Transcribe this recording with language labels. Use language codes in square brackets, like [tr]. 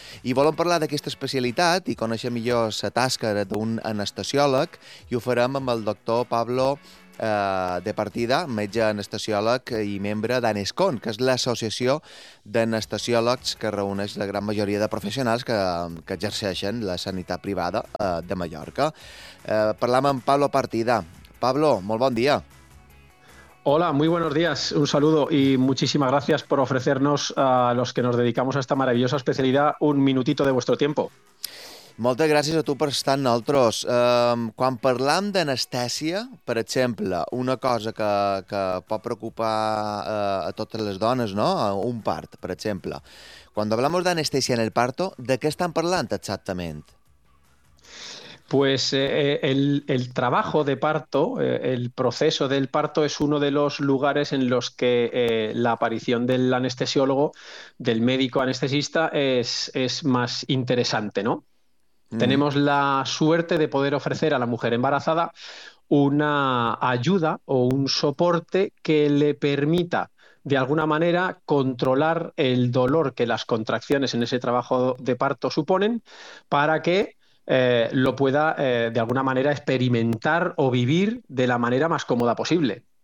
[ca] I volem parlar d'aquesta especialitat i conèixer millor la tasca d'un anestesiòleg i ho farem amb el doctor Pablo de Partida, metge anestesiòleg i membre d'Anescon, que és l'associació d'anestesiòlegs que reuneix la gran majoria de professionals que exerceixen la sanitat privada de Mallorca. Parlem amb Pablo Partida. Pablo, molt bon dia. [es] Hola, muy buenos días, un saludo y muchísimas gracias por ofrecernos a los que nos dedicamos a esta maravillosa especialidad un minutito de vuestro tiempo. [ca] Moltes gràcies a tu per estar amb nosaltres. Quan parlem d'anestèsia, per exemple, una cosa que pot preocupar a totes les dones, no? Un part, per exemple. Quan parlem d'anestèsia [es] en el parto, [ca] de què estan parlant exactament? [es] Pues el trabajo de parto, el proceso del parto es uno de los lugares en los que la aparición del anestesiólogo, del médico anestesista, es más interesante, ¿no? Tenemos la suerte de poder ofrecer a la mujer embarazada una ayuda o un soporte que le permita, de alguna manera, controlar el dolor que las contracciones en ese trabajo de parto suponen para que lo pueda, de alguna manera, experimentar o vivir de la manera más cómoda posible.